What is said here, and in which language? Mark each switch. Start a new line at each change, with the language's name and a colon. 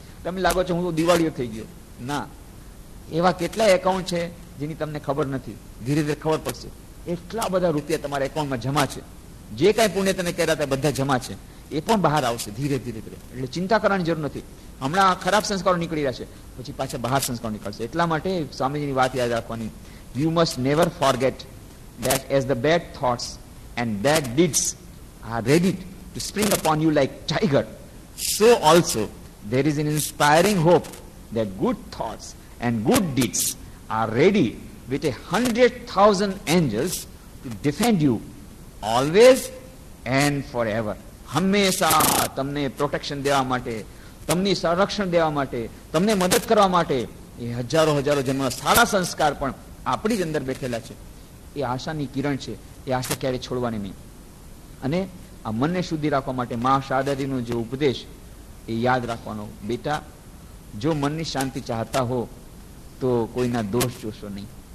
Gujarati: તમે લાગો છો હું તો દિવાળીઓ થઈ ગયો. ના, એવા કેટલાય એકાઉન્ટ છે જેની તમને ખબર નથી, ધીરે ધીરે ખબર પડશે. એટલા બધા રૂપિયા તમારા એકાઉન્ટમાં જમા છે. જે કાંઈ પુણ્ય તમે કર્યા હતા બધા જમા છે, એ પણ બહાર આવશે ધીરે ધીરે ધીરે. એટલે ચિંતા કરવાની જરૂર નથી. હમણાં ખરાબ સંસ્કારો નીકળી રહ્યા છે, પછી પાછા બહાર સંસ્કારો નીકળશે. એટલા માટે સ્વામીજીની વાત યાદ રાખવાની,
English: You must never forget that as the bad thoughts and bad deeds are ready to spring upon you like tiger, so also there is an inspiring hope that good thoughts and good deeds are ready with 100,000 angels to defend you always and forever.
Gujarati: હંમેશા તમને protection દેવા માટે, તમને સંરક્ષણ દેવા માટે, તમને મદદ કરવા માટે એ હજારો હજારો જન્મના સારા સંસ્કાર પણ આપણી જ અંદર બેઠેલા છે. એ આશાની કિરણ છે, એ આશા ક્યારેય છોડવાની નહીં. અને આ મનને શુદ્ધિ રાખવા માટે મા શારદાજીનો જે ઉપદેશ એ યાદ રાખવાનો, બેટા જો મનની શાંતિ ચાહતા હો તો કોઈના દોષ જોશો નહીં.